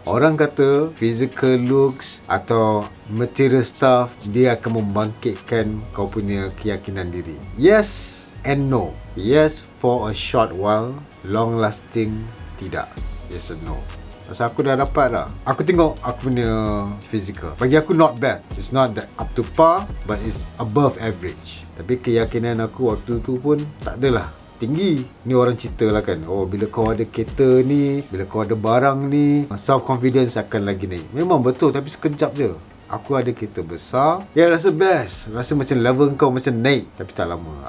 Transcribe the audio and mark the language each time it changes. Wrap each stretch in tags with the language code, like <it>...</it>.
<ms>Orang kata</ms> <en>physical looks</en> <ms>atau</ms> <en>material stuff</en> <ms>dia akan membangkitkan kau punya keyakinan diri.</ms> <en>Yes and no. Yes for a short while, long lasting</en> <ms>tidak.</ms> <en>Yes and no.</en> <ms>Masa aku dah dapat dah, aku tengok aku punya physical, bagi aku</ms> <en>not bad. It's not that up to par, but it's above average.</en> <ms>Tapi keyakinan aku waktu tu pun tak adalah tinggi. Ni orang cerita lah kan, oh bila kau ada kereta ni, bila kau ada barang ni, self confidence akan lagi naik. Memang betul, tapi sekejap je. Aku ada kereta besar, ya rasa best, rasa macam level kau macam naik. Tapi tak lama.</ms>